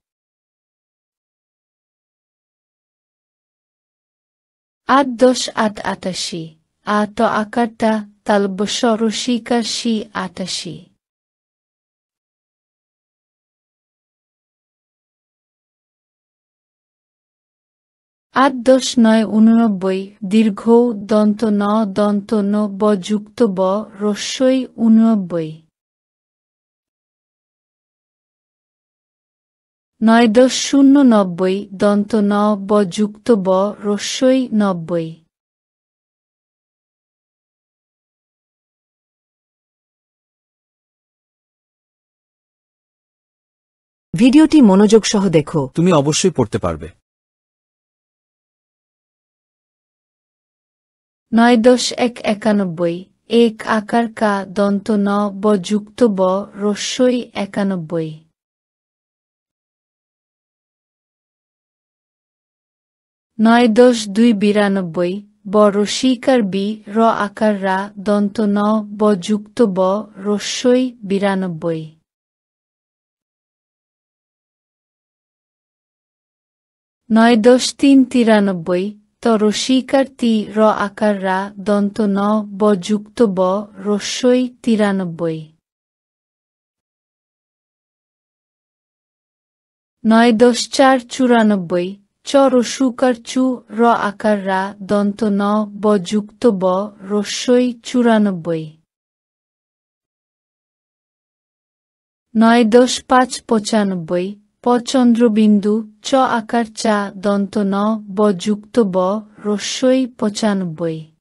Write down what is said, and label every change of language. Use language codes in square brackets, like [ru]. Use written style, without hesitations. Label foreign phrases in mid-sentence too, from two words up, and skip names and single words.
[bn] 8-10-8 88 আ ত আকার তা তালব্য রসিকার শি 88। 8-10-9 89 দীর্ঘ দন্ত ন দন্ত ন ব যুক্ত ব রস্যই 89। 9-10-0 90 দন্ত ন ব যুক্ত ব রস্যই 90। ভিডিওটি মনোযোগ সহ দেখো। তুমি অবশ্যই পড়তে পারবে। 9-10-1 91 এক আকার কা দন্ত ন ব যুক্ত ব রস্যই 91। 9-10-2 92 ব রসিকার বি র আকার রা দন্ত ন ব যুক্ত ব রস্যই 92। 9-10-3 93 ত রসিকার তি র আকার রা দন্ত ন ব যুক্ত ব রস্যই 93। 9-10-4 94 চ রসুকার চু র আকার রা দন্ত ন ব যুক্ত ব রস্যই 94 9-5 প চন্দ্রবিন্দু চ আকার চা দন্ত ন ব যুক্ত ব রস্যই 95